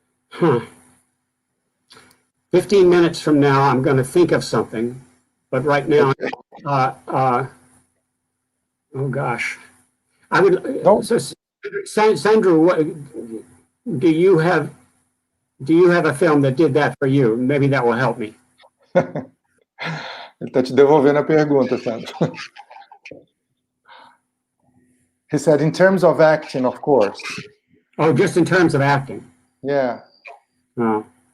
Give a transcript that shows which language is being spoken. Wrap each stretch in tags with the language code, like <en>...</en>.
<en>Huh. 15 minutes from now, I'm going to think of something, but right now, oh gosh, I would. So, Sandra, do you have a film that did that for you? Maybe that will help me.</en> <pt>Ele está te devolvendo a pergunta, Sandra.</pt> <en>He said, in terms of acting, of course. Oh, just in terms of acting. Yeah. Oh.</en>